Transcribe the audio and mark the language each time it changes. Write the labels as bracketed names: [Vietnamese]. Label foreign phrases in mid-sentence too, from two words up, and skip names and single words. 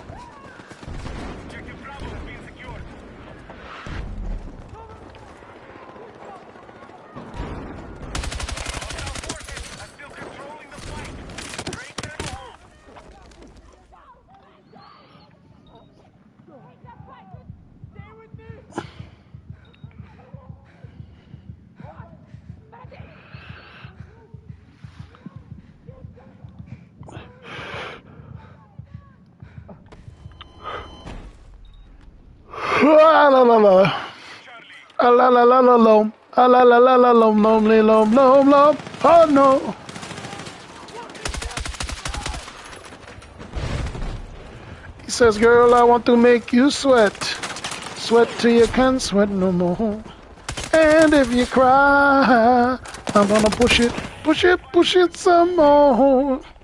[English] Objective Bravo has been secured. Hostile forces are still controlling the fight. Break them home. Stay with me! Ah, la la la. Ah, la la la la lom. Ah, la la la la lom lom li, lom lom lom. Oh no. He says, girl, I want to make you sweat. Sweat till you can't sweat no more. And if you cry, I'm gonna push it, push it, push it some more.